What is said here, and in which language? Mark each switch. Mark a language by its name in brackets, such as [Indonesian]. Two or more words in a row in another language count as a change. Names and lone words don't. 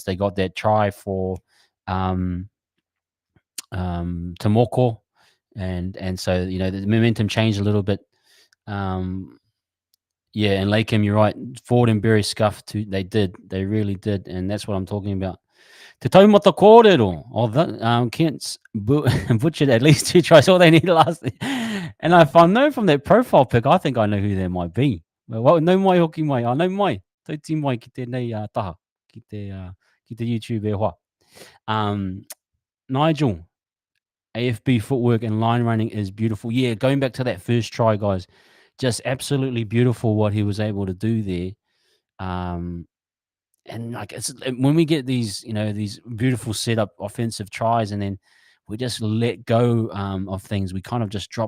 [English] They got that try for Tomoko, and so the momentum changed a little bit. Yeah, and Lakem, you're right. Ford and Berry scuffed too. They really did, and that's what I'm talking about. [Māori] Te taumata kōrero. [English] Kent's butchered at least 2 tries. All they needed last. And if I know from that profile pic, I think I know who they might be. [Māori] Well, no mai hoki mai. No mai. Tauti mai ki tēnei taha, ki te YouTube e hoa. [English] Nigel, AFB footwork and line running is beautiful. Yeah, going back to that first try, guys, just absolutely beautiful what he was able to do there. And like when we get these, these beautiful setup offensive tries, and then we just let go of things, we kind of just drop.